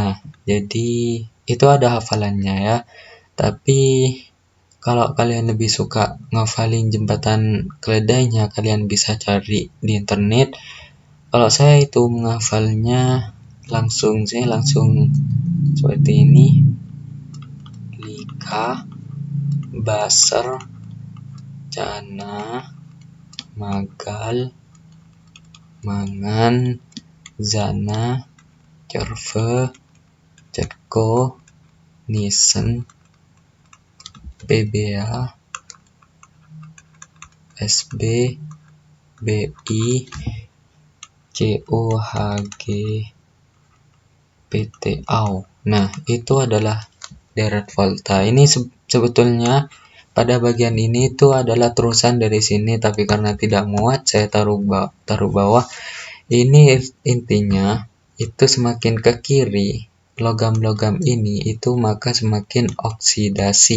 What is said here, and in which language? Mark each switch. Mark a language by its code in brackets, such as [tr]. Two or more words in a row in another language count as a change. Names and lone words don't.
[id] Jadi, itu ada hafalannya ya. Tapi, kalau kalian lebih suka ngafalin jembatan keledainya, kalian bisa cari di internet. Kalau saya itu menghafalnya langsung seperti ini. Lika, Baser, Cana, Magal, Mangan, Zana, Cerve, Cetko, Nisen, PBA, SB, BI, COHG, PTAU. Nah, itu adalah deret volta. Ini sebetulnya pada bagian ini itu adalah terusan dari sini, tapi karena tidak muat saya taruh bawah. Ini intinya itu semakin ke kiri logam-logam ini itu maka semakin oksidasi.